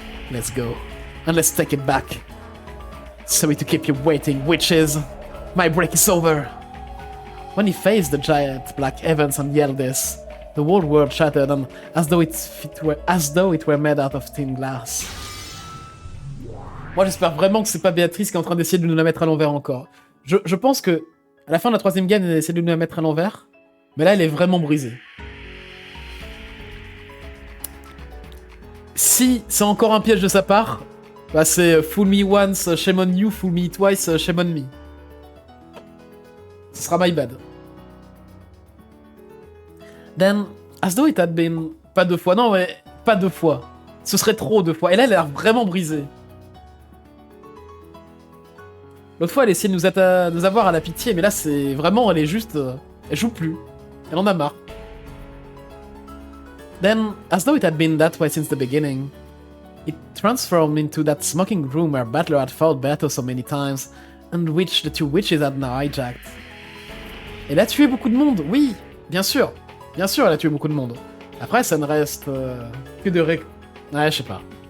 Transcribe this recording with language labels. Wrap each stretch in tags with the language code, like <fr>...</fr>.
<en>Let's go, and let's take it back. Sorry to keep you waiting, witches. My break is over. When he faced the giant black heavens and yelled this, the whole world shattered and as though it were made out of thin glass.</en> <fr>Moi j'espère vraiment que c'est pas Béatrice qui est en train d'essayer de nous la mettre à l'envers encore. Je pense que à la fin de la troisième game, elle essaie de nous la mettre à l'envers, mais là elle est vraiment brisée. Si c'est encore un piège de sa part, bah c'est</fr> <en>fool me once, shame on you, fool me twice, shame on me.</en> <fr>Ce sera</fr> <en>my bad. Then, as though it had been...</en> <fr>Pas deux fois, non mais pas deux fois. Ce serait trop deux fois. Et là, elle a l'air vraiment brisée. L'autre fois, elle essayait de nous avoir à la pitié, mais là, c'est vraiment... Elle est juste... elle joue plus. Elle en a marre.</fr> <en>Then, as though it had been that way since the beginning, it transformed into that smoking room where Battler had fought Beato so many times, and which the two witches had now hijacked.</en> <fr>Elle a tué beaucoup de monde, oui, bien sûr. Bien sûr, elle a tué beaucoup de monde. Après, ça ne reste que de Ouais, je sais pas.</fr>